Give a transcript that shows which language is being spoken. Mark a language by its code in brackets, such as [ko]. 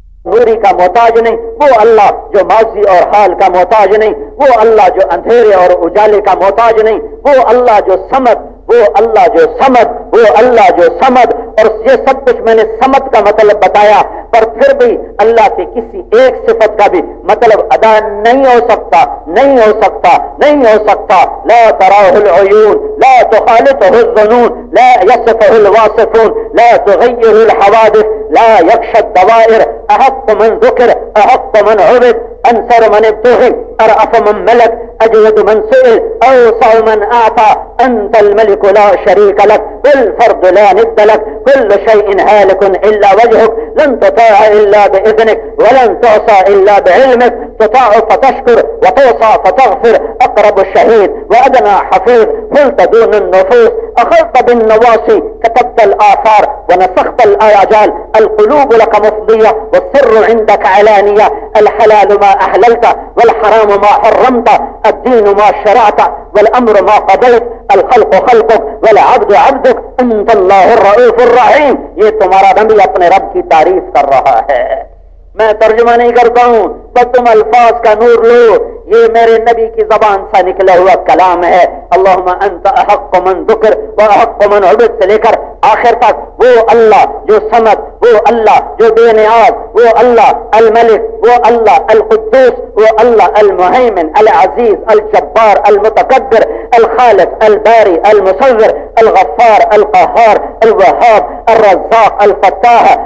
[ur] نوری کا محتاج نہیں، وہ اللہ جو ماضی اور حال کا محتاج نہیں، وہ اللہ جو اندھیرے اور اجالے کا محتاج نہیں، وہ اللہ جو صمد، وہ اللہ جو صمد، وہ اللہ جو صمد. اور یہ سب کچھ میں نے صمد کا مطلب بتایا، پر پھر بھی اللہ کی کسی ایک صفت کا بھی مطلب ادا نہیں ہو سکتا، نہیں ہو سکتا، نہیں ہو سکتا. [ar] لا تراہ العیون، لا تخالطہ الظنون، لا یصفہ الواصفون، لا تغیر الحوادث، لا یخشى الدوائر، احق من ذکر، احق من عبد، انصر من ابتغی، ارأف من ملک، اجود من سئل، اوسع من اعطى، انت الملك لا شريك لك، بالفرد لا ند لك، كل شيء هالك الا وجهك، لن تطاع الا باذنك، ولن تعصى الا بعلمك، تطاع فتشكر، وتوصى فتغفر، اقرب الشهيد وادنى حفيظ، قلت دون النفوس، اخذت بالنواصي، كتبت الاثار، ونسخت الاجال، القلوب لك مفضيه، والسر عندك علانيه، الحلال ما احللت، والحرام ما حرمت، الدين ما شرعت، والامر ما قضيت، الخلق خلقك، والعبد عبدك، انت الله الرؤوف الرحيم. [ur] یہ تمہارا نبی اپنے رب کی تعریف کر رہا ہے، میں ترجمہ نہیں کرتا ہوں، تو تم الفاظ کا نور لو، یہ میرے نبی کی زبان سے نکلا ہوا کلام ہے. [ar] اللہم انت احق من ذکر و احق من عبد، [ur] سے لے کر آخر تک، وہ اللہ جو صمد، وہ اللہ جو بے نیاز، وہ اللہ الملک، وہ اللہ القدوس، وہ اللہ المہیمن، العزیز، الجبار، المتکبر، الخالق، الباری، المصور، الغفار، القہار، الوهاب، الرزاق، الفتاح،